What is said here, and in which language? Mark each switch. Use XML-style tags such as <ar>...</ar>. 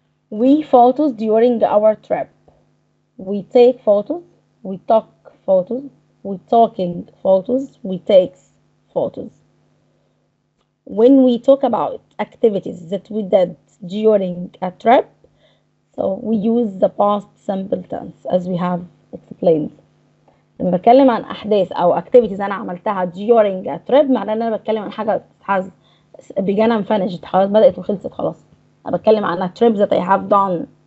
<en>We photos during our trip. We take photos, we talk photos, we talking photos, we takes photos. When we talk about activities that we did during a trip, so we use the past simple tense as we have explained.</en> <ar>لما بتكلم عن احداث او activities انا عملتها</ar> <en>during a trip،</en> <ar>معناه ان انا بتكلم عن حاجه</ar> <en>has began and finished،</en> <ar>خلاص بدأت وخلصت خلاص. انا بتكلم عن</ar> <en>a trip that I have done.</en>